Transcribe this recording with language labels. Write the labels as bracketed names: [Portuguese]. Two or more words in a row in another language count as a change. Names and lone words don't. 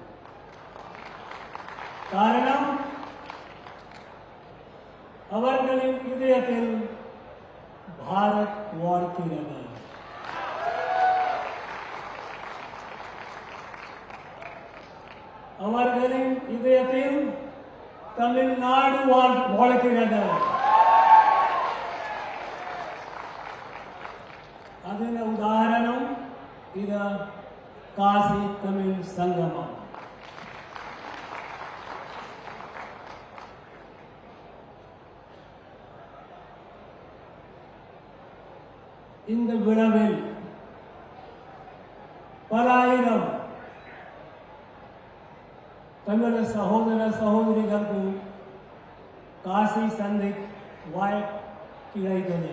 [Tamil] காரணம் அவர்களின் இதயத்தில் பாரத் வாழ்கிறது. அவர்களின் இதயத்தில் தமிழ்நாடு வாழ்கிறது. [Kannada] ಅದರ ಉದಾಹರಣೆ ಇದು ಕಾಶಿ ತಮಿಳ್ ಸಂಗಮ. [Tamil] இந்த விழாவில் பலாயிரம் தமிழ் சகோதர சகோதரிகளுக்கு காசி சந்திக் வாய்ப்பு கிடைத்தது.